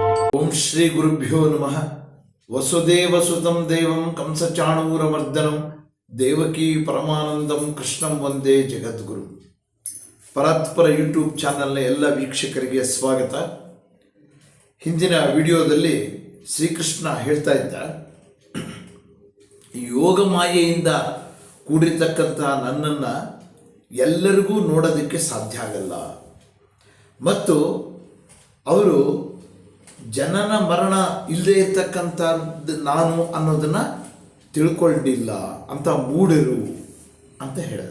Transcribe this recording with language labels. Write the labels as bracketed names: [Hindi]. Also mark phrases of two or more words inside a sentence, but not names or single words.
[Sanskrit] ಓಂ ಶ್ರೀ ಗುರುಭ್ಯೋ ನಮಃ. ವಸುದೇವಸುತಂ ದೇವಂ ಕಂಸಚಾಣೂರಮರ್ದನಂ ದೇವಕೀ ಪರಮಾನಂದಂ ಕೃಷ್ಣಂ ವಂದೇ ಜಗದ್ಗುರು. [Kannada] ಪರಾತ್ಪರ ಯೂಟ್ಯೂಬ್ ಚಾನಲ್ನ ಎಲ್ಲ ವೀಕ್ಷಕರಿಗೆ ಸ್ವಾಗತ. ಹಿಂದಿನ ವಿಡಿಯೋದಲ್ಲಿ ಶ್ರೀಕೃಷ್ಣ ಹೇಳ್ತಾ ಇದ್ದ, ಯೋಗ ಮಾಯೆಯಿಂದ ಕೂಡಿರ್ತಕ್ಕಂಥ ನನ್ನನ್ನು ಎಲ್ಲರಿಗೂ ನೋಡೋದಕ್ಕೆ ಸಾಧ್ಯ ಆಗಲ್ಲ ಮತ್ತು ಅವರು ಜನನ ಮರಣ ಇಲ್ಲದೆ ಇರ್ತಕ್ಕಂಥದ್ದು ನಾನು ಅನ್ನೋದನ್ನು ತಿಳ್ಕೊಂಡಿಲ್ಲ ಅಂತ ಮೂಢರು ಅಂತ ಹೇಳಿದೆ.